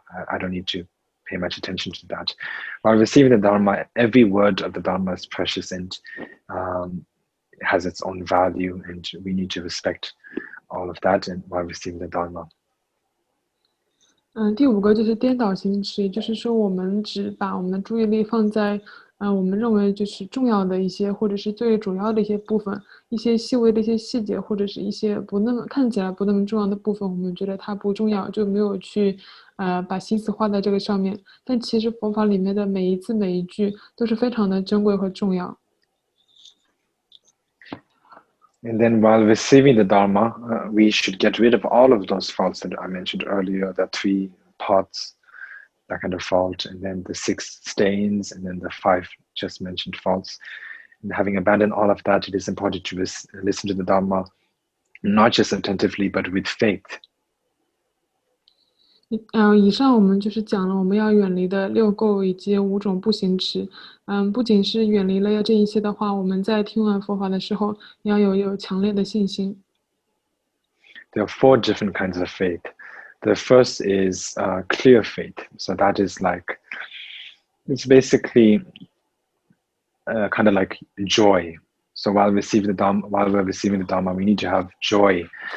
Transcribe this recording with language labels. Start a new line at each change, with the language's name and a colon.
English: I don't need to pay much attention to that. While receiving the Dharma, every word of the Dharma is precious and has its own value, and we need to respect all of that and while receiving the Dharma.
Chinese: 第五个就是颠倒行持，也就是说我们只把我们的注意力放在我们认为就是重要的一些或者是最主要的一些部分，一些细微的一些细节，或者是一些看起来不那么重要的部分，我们觉得它不重要，就没有去把心思花在这个上面。但其实佛法里面的每一字每一句都是非常的珍贵和重要。
English: And then while receiving the Dharma, we should get rid of all of those faults that I mentioned earlier, the 3 parts, that kind of fault, and then the 6 stains, and then the 5 just mentioned faults. And having abandoned all of that, it is important to listen to the Dharma, not just attentively, but with faith.
Chinese: 以上我们就是讲了我们要远离的6垢以及5种不行持。不仅是远离了这一些的话，我们在听完佛法的时候，要有强烈的信心。
English: There are 4 different kinds of faith. The first is clear faith. So that is like, it's basically kind of like joy. So while we're receiving the Dharma, we need to have joy.